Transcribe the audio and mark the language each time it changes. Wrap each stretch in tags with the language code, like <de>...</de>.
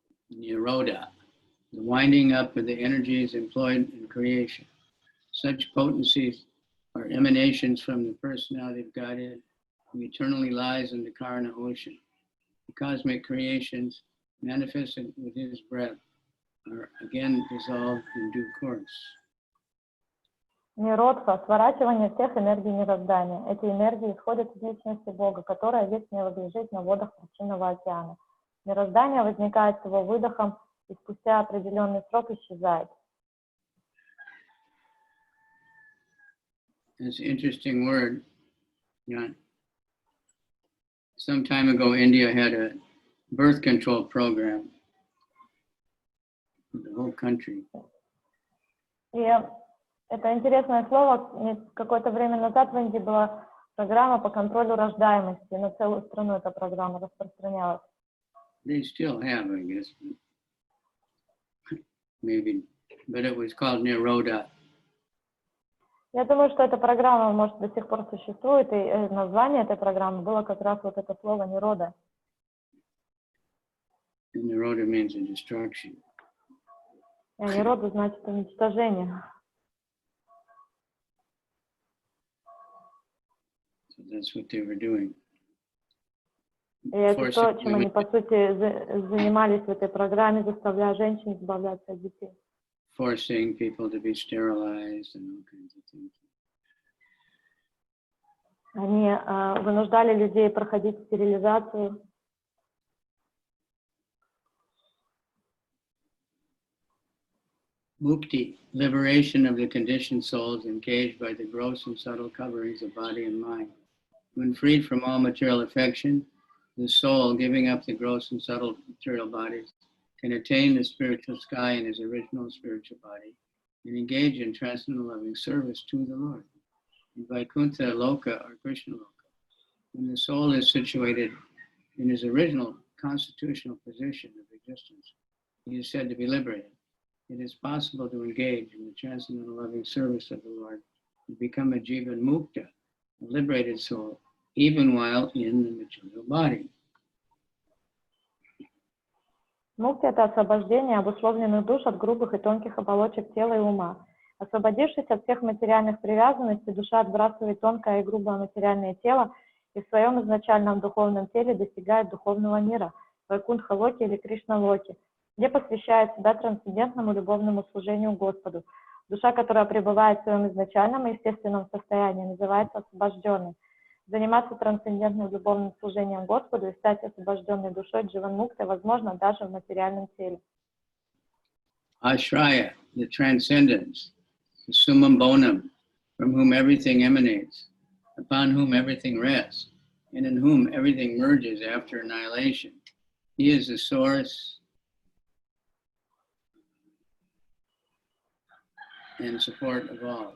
<en>Nirodha, the winding up of the energies employed in creation. Such potencies are emanations from the personality of Godhead, who eternally lies in the Karna ocean. The cosmic creations manifested with his breath are again dissolved in due course.</en> <ru>Ниродха, сворачивание всех энергий мироздания. Эти энергии исходят из личности Бога, которая вечно лежит на водах причинного океана. Мироздание возникает с его выдохом и спустя определенный срок исчезает.</ru> <en>It's an interesting word. Some time ago, India had a birth control program for the whole country.</en> <ru>И это интересное слово. Какое-то время назад в Индии была программа по контролю рождаемости. На целую страну эта программа распространялась.</ru> <en>They still have, I guess, maybe, but it was called Nirodha.</en> <ru>Я думаю, что эта программа, может, до сих пор существует, и название этой программы было как раз вот это слово «Нирода».</ru> <en>Nirodha means a destruction.</en> <ru>Нирода значит уничтожение.</ru> <en>So that's what they were doing.</en> <ru>И это то, чем они, по сути, занимались в этой программе, заставляя женщин избавляться от детей.</ru> <en>Forcing people to be sterilized and all kinds of things.</en> <ru>Они вынуждали людей проходить стерилизацию.</ru> <en>Mukti, liberation of the conditioned souls engaged by the gross and subtle coverings of body and mind. When freed from all material affection, the soul, giving up the gross and subtle material bodies, can attain the spiritual sky in his original spiritual body and engage in transcendental loving service to the Lord. In Vaikuntha Loka or Krishna Loka, when the soul is situated in his original constitutional position of existence, he is said to be liberated. It is possible to engage in the transcendental loving service of the Lord and become a jivan mukta, a liberated soul, even while in the material body.</en> <ru>Мукти — это освобождение обусловленных душ от грубых и тонких оболочек тела и ума. Освободившись от всех материальных привязанностей, душа отбрасывает тонкое и грубое материальное тело и в своем изначальном духовном теле достигает духовного мира, Вайкунтха-локи или Кришна-локи, где посвящает себя трансцендентному любовному служению Господу. Душа, которая пребывает в своем изначальном и естественном состоянии, называется освобожденной. Заниматься трансцендентным любовным служением Господу и стать освобожденной душой дживан-муктой возможно даже в материальном теле.</ru> <en>Ashraya, the transcendence, the summum bonum, from whom everything emanates, upon whom everything rests, and in whom everything merges after annihilation. He is the source and support of all.</en>